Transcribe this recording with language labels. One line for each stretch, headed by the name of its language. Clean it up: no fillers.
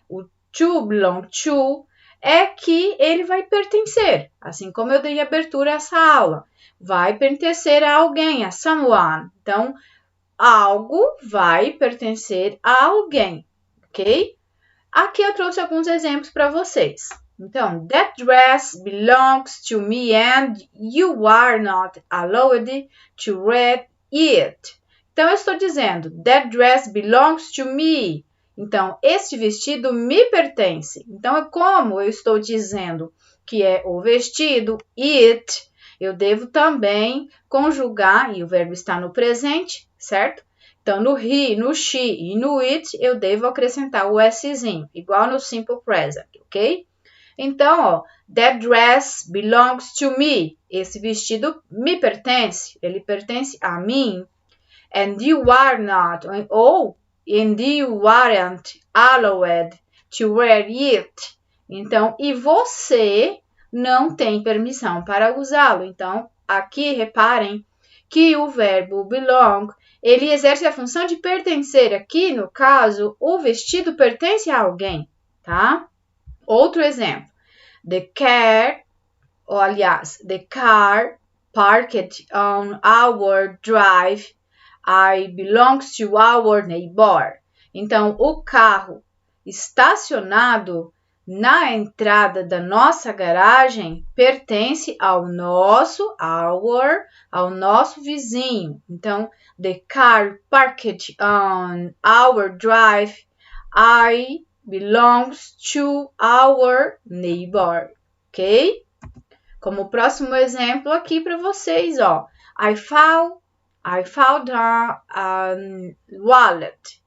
Portuguese: O
English: to belong to,
Portuguese: é que ele vai pertencer, assim como eu dei abertura a essa aula. Vai pertencer a alguém, a someone. Então, algo vai pertencer a alguém, ok? Aqui eu trouxe alguns exemplos para vocês.
English: Então, that dress belongs to me and you are not allowed to wear it.
Portuguese: Então, eu estou dizendo,
English: that dress belongs to me.
Portuguese: Então, este vestido me pertence. Então, é como eu estou dizendo que é o vestido, it, eu devo também conjugar, e o verbo está no presente, certo? Então, no he, no she e no it, eu devo acrescentar o szinho, igual no simple present, ok?
English: Então, ó, that dress belongs to me.
Portuguese: Esse vestido me pertence, ele pertence a mim.
English: And you are not, ou and you aren't allowed to wear it.
Portuguese: Então, e você não tem permissão para usá-lo. Então, aqui reparem que o verbo belong, ele exerce a função de pertencer. Aqui, no caso, o vestido pertence a alguém, tá? Outro exemplo.
English: The car parked on our drive. I belongs to our neighbor.
Portuguese: Então, o carro estacionado na entrada da nossa garagem pertence ao nosso vizinho.
English: Então, the car parked on our drive. I belongs to our neighbor, ok?
Portuguese: Como próximo exemplo aqui para vocês, ó.
English: I found a wallet.